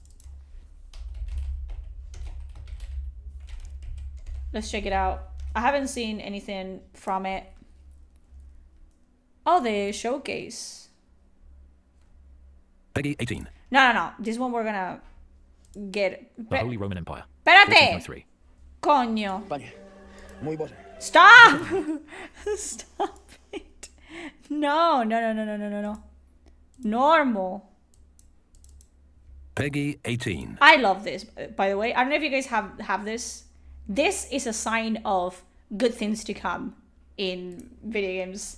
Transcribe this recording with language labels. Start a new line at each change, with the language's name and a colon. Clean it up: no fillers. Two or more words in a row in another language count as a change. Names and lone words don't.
English: Let's check it out. I haven't seen anything from it. Oh, the showcase. Peggy 18. No. This one we're gonna get. The Holy Roman Empire. Espérate! 1403. Coño.
Polish: Panie, mój Boże.
English: Stop! Stop it. No. Normal. Peggy 18. I love this, by the way. I don't know if you guys have this. This is a sign of good things to come in video games.